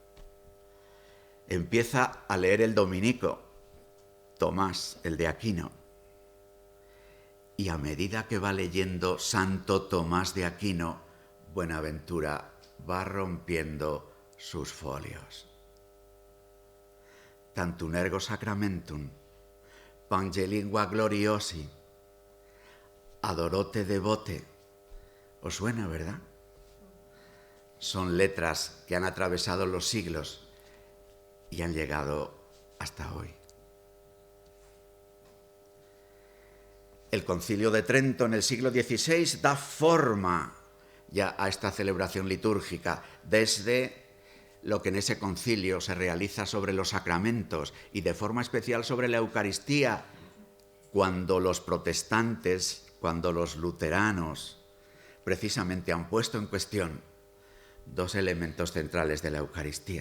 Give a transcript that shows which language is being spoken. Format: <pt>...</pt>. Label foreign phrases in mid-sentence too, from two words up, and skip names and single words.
<es>Empieza a leer el dominico, Tomás, el de Aquino, y a medida que va leyendo Santo Tomás de Aquino, Buenaventura va rompiendo sus folios. Tantum ergo sacramentum, Pangelingua gloriosi, Adorote devote. ¿Os suena, verdad? Son letras que han atravesado los siglos y han llegado hasta hoy. El Concilio de Trento en el siglo XVI da forma ya a esta celebración litúrgica, desde lo que en ese concilio se realiza sobre los sacramentos y de forma especial sobre la Eucaristía, cuando los protestantes, cuando los luteranos precisamente han puesto en cuestión dos elementos centrales de la Eucaristía.</es>